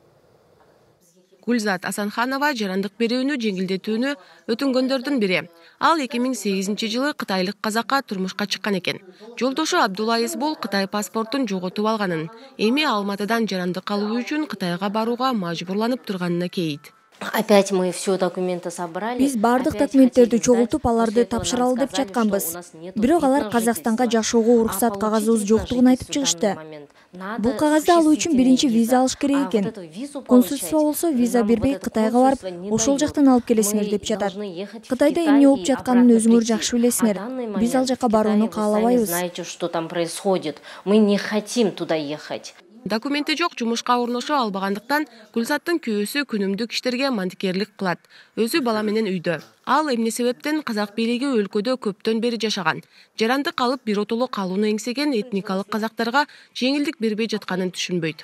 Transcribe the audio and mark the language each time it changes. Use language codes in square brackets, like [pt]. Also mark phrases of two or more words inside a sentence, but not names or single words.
[ky] Гүлзат Асанханова жарандык берүүнү жеңилдетүүнү өтүнгөндөрдүн бири. Ал 2008 жылы кытайлык казакка турмушка чыккан экен. Жолдошу Абдулла Исбул Кытай паспортун жоготуп алганын, эми Алматыдан жарандык алуу үчүн Кытайга барууга мажбурланып турганына кейит. [ru] Опять мы все документы собрали. [ky] Биз бардык документтерди чогултуп, аларды тапшыралы деп жатканбыз. Бирок алар Казакстанга жашоого уруксат кагазыбыз жоктугун айтып чыгышты. Бул кагазды алуу үчүн биринчи виза алыш керек экен. Консульство болсо виза бербей Кытайга барып, ошол жактан алып келесиңер деп жатат. Кытайда эмне болуп жатканын өзүңөр жакшы билесиңер. Биз ал жака барууну каалабайбыз. [ru] Знаете, что там происходит? Мы не хотим туда ехать. [ky] Документи жок жумушка орношо албагандыктан Гүлзаттын күйөөсү күнүмдүк иштерге мантикерлик кылат. Өзү бала менен үйдө. Ал эмне себептен казак бийлиги өлкөдө көптөн бери жашаган. Жарандык алып биротоло калууну эңсеген этникалык казактарга жеңилдик бербей жатканын түшүнбөйт.